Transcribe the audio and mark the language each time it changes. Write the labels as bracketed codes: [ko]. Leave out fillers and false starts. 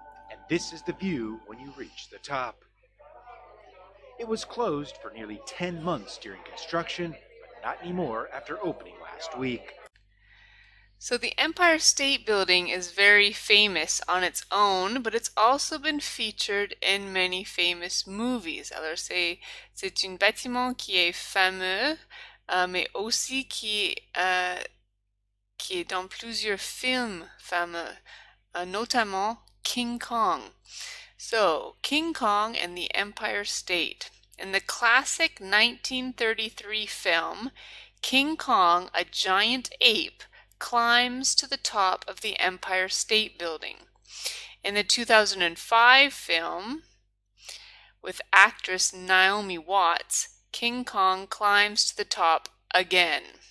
[en] And this is the view when you reach the top. It was closed for nearly 10 months during construction, but not anymore after opening last week. So the Empire State Building is very famous on its own, but it's also been featured in many famous movies. [fr] Alors c'est un bâtiment qui est fameux, mais aussi qui est dans plusieurs films fameux, notamment King Kong. [en] So King Kong and the Empire State. In the classic 1933 film, King Kong, a giant ape, climbs to the top of the Empire State Building. In the 2005 film, with actress Naomi Watts, King Kong climbs to the top again.